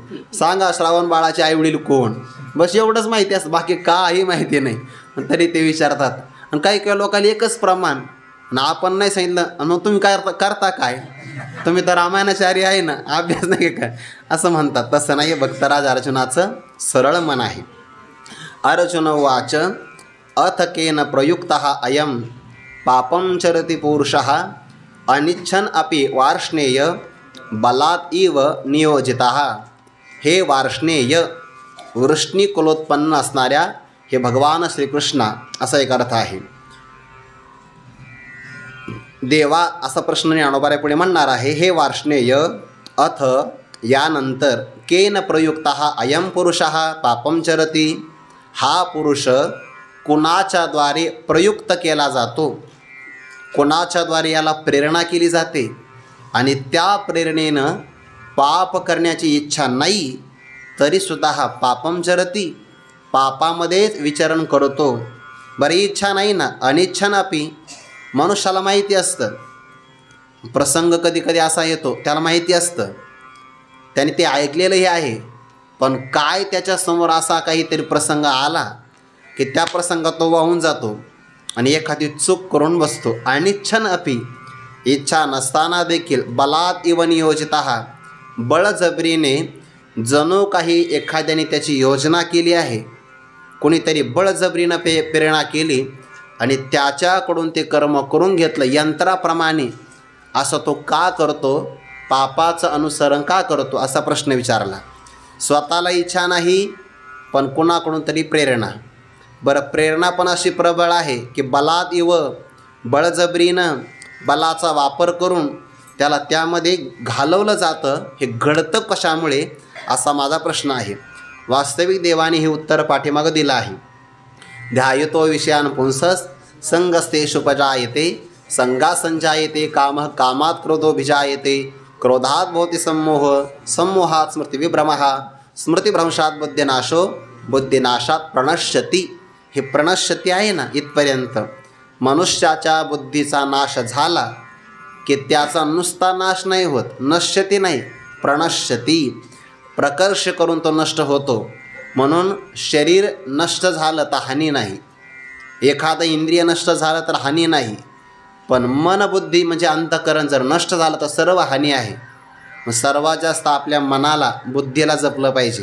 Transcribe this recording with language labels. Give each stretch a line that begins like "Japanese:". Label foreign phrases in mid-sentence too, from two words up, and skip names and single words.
Marathi: सांगा श्रावण बाळाचे आईवडील कोण, बस एवढंच माहिती असतं, बाकी काही माहिती नाही. तरी ते विचारतात. आणि काही काही लोकांना एकच प्रमाण आणि आपण नाही सांगितलं आणि मग तुम्ही काय करता काय, तुम्ही तर रामायणाचार्य आहे ना, अभ्यास नाही काय, असं म्हणतात. तसं नाही. भक्तराज अर्जुनाचं सरळ मन आहे.
Sanskrit: अर्जुन वाच अथ केन प्रयुक्तः अयं पापं चरति पुरुषः अनिच्छन् अपि वार्ष्णेय बलात् इव नियोजितः.
Marathi: हे वार्ष्णेय, वृष्णीकुलोत्पन्न असणाऱ्या हे भगवान श्रीकृष्णा, असा एक अर्थ आहे. देवा असा प्रश्न ज्ञानोबा पुढे म्हणणार आहे.
Sanskrit: हे वार्ष्णेय, अथ यानंतर, केन प्रयुक्तः अयं पुरुषः पापं चरति,
Marathi: हा पुरुष कुणाच्या द्वारे प्रयुक्त केला जातो, कोणाच्या द्वारे याला प्रेरणा केली जाते आणि त्या प्रेरणेनं पाप करण्याची इच्छा नाही तरीसुद्धा हा
Sanskrit: पापं चरति,
Marathi: पापामध्येच विचरण करतो. बरी इच्छा नाही ना,
Sanskrit: अनिच्छन अपि,
Marathi: मनुष्याला माहिती असतं प्रसंग कधी कधी असा येतो, त्याला माहिती असतं, त्याने ते ऐकलेलंही आहे, पण काय त्याच्यासमोर असा काहीतरी प्रसंग आला की त्या प्रसंगात तो वाहून जातो आणि एखादी चूक करून बसतो.
Sanskrit: अनिच्छन अपि,
Marathi: इच्छा नसताना देखील
Sanskrit: बलात् इव नियोजितः,
Marathi: बळजबरीने जणू काही एखाद्याने त्याची योजना केली आहे, कोणीतरी बळजबरीनं प्रेरणा केली आणि त्याच्याकडून ते कर्म करून घेतलं यंत्राप्रमाणे. असं तो का करतो, पापाचं अनुसरण का करतो, असा प्रश्न विचारला. स्वतःला इच्छा नाही पण कुणाकडून तरी प्रेरणा. बरं, प्रेरणा पण अशी प्रबळ आहे की
Sanskrit: बलात् इव,
Marathi: बळजबरीनं बलाचा वापर करून त्याला त्यामध्ये घालवलं जातं. हे घडतं कशामुळे, असा माझा प्रश्न आहे. वास्तविक देवाने हे उत्तर पाठीमागं दिलं आहे.
Sanskrit: ध्यायतो विषयान् पुंसस् संगस्तेषुपजायते, संगा संजायते कामः, कामात् क्रोधोभिजायते, क्रोधात् भवति सम्मोह, सम्मोहात् स्मृतिविभ्रमः, स्मृतिभ्रंशात् बुद्धिनाशो, बुद्धिनाशात् प्रणश्यति.
Marathi: हे प्रणश्यति आहे ना, इथपर्यंत मनुष्याच्या बुद्धीचा नाश झाला की त्याचा नुसता नाश नाही होत, नश्यती नाही, प्रणश्यति, प्रकर्ष करून तो नष्ट होतो. म्हणून शरीर नष्ट झालं तर हानी नाही, एखादं इंद्रिय नष्ट झालं तर हानी नाही, पण मन बुद्धी म्हणजे अंतःकरण जर नष्ट झालं तर सर्व हानी आहे. मग सर्वात जास्त आपल्या मनाला, बुद्धीला जपलं पाहिजे.